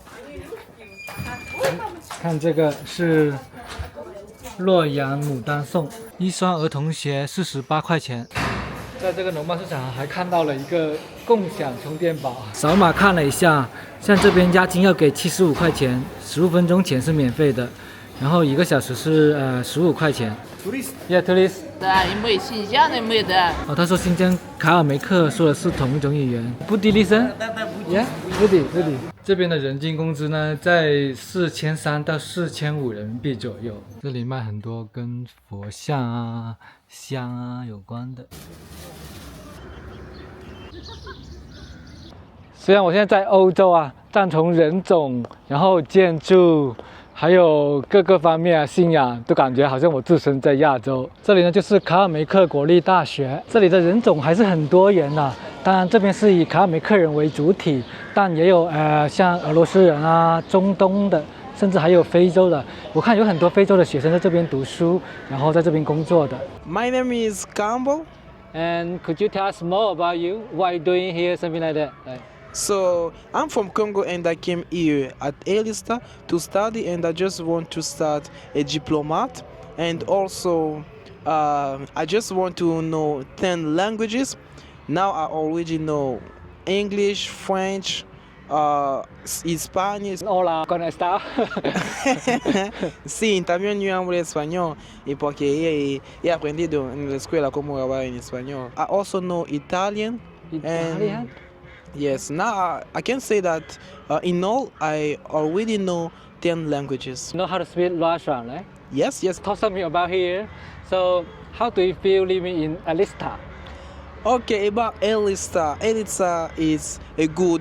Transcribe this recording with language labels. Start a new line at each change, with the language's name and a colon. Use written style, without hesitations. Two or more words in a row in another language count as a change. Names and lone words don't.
Chinese: 看這個是洛陽牡丹頌，一雙兒童鞋48塊錢。在這個農貿市場還看到了一個共享充電寶，掃碼看了一下，像這邊押金要給75塊錢，15分鐘前是免費的，然後1個小時是15塊錢。Yeah,
English: tourist.
Chinese: 因為新疆的沒得。哦，他說新疆卡尔梅克說的是同一種語言。Budi listen?
English: Yeah, Budi.
Chinese: 這邊的人均工資呢，在4300到4500人民幣左右。這裡賣很多跟佛像啊、香啊有關的。雖然我現在在歐洲啊，但從人種，然後建築，還有各個方面啊，信仰都感覺好像我置身在亞洲。這裡呢就是卡爾梅克國立大學，這裡的人種還是很多元的。當然這邊是以卡爾梅克人為主體，但也有像俄羅斯人啊、中東的，甚至還有非洲的。我看有很多非洲的學生在這邊讀書，然後在這邊工作的。
English: My name is Campbell. And could you tell us more about you? What are you doing here? Something like that. So I'm from Congo and I came here at Elista to study, and I just want to start a diplomat, and also I just want to know 10 languages. Now I already know English, French, Spanish.
Spanish: Hola, ¿cómo está? Sí, también yo hablo español y porque he aprendido en la escuela cómo hablar en español.
English: I also know Italian. Italian? Yes, now I can say that in all I already know 10 languages. You know how to speak Russian, right? Yes. Talk something about here. So, how do you feel living in Elista? Okay, about Elista. Elista is a good.